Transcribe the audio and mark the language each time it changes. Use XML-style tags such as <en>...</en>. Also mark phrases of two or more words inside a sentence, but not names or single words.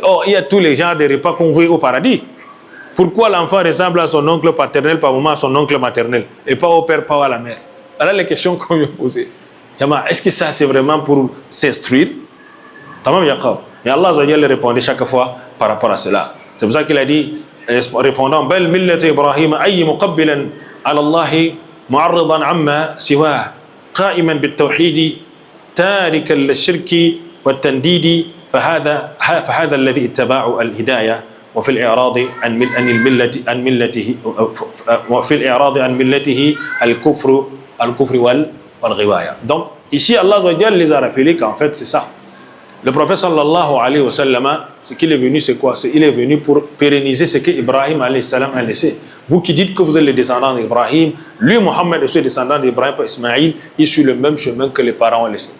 <fr>Oh, il y a tous les genres de repas qu'on voit au paradis. Pourquoi l'enfant ressemble à son oncle paternel, par moment à son oncle maternel, et pas au père, pas à la mère? Voilà les questions qu'on lui a posées. Est-ce que ça c'est vraiment pour s'instruire? Et Allah répondait chaque fois par rapport à cela. C'est pour ça qu'il a dit, répondant:</fr> <ar>بل ملة إبراهيم أي مقبلا على الله معرضا عما سواه قائما بالتوحيد تاركا للشرك والتنديد فهذا الذي اتبعوا الهداية وفي الإعراض عن ملته وفي الإعراض عن ملته الكفر والغواية.</ar> <fr>Donc ici Allah les a rappelé qu'en fait c'est ça. Le prophète</fr> <ar>صلى الله عليه وسلم,</ar> <fr>ce qu'il est venu c'est quoi? Il est venu pour pérenniser ce que Ibrahim</fr> <ar>عليه السلام</ar> <fr>a laissé. Vous qui dites que vous êtes les descendants d'Ibrahim, lui Mohammed est le descendant d'Ibrahim par Ismaïl, il suit le même chemin que les parents ont laissé.</fr>